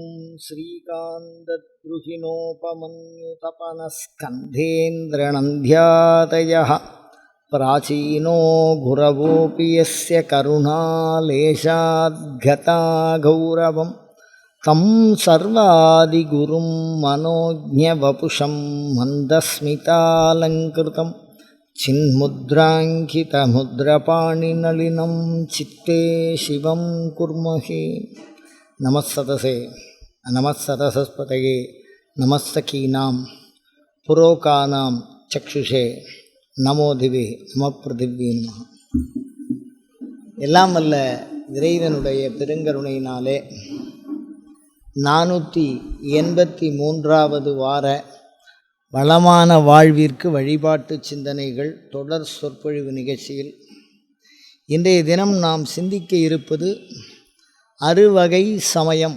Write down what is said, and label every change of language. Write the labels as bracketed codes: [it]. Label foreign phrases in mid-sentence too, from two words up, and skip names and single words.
[sa] श्रीकान्तद्रुहिणोपमन्युतपनस्कन्धेन्द्रनन्द्यादयः प्राचीनो गुरवोऽपि यस्य करुणालेशाद्गता गौरवं तं सर्वादिगुरुं मनोज्ञवपुषं मन्दस्मितालङ्कृतं चिन्मुद्राङ्कितमुद्रपाणिनलिनं चित्ते शिवं कुर्महे। नमस्सतसे नमस्सतसस्पतये नमस्सखीनां पुरोकानां चक्षुषे नमो दिवे नम पृथिवि नम. [ta] எல்லாம் வல்ல இறைவனுடைய பெருங்கருணையினாலே 483வது வார வளமான வாழ்விற்கு வழிபாட்டு சிந்தனைகள் தொடர் சொற்பொழிவு நிகழ்ச்சியில் இன்றைய தினம் நாம் சிந்திக்க இருப்பது அறுவகை சமயம்.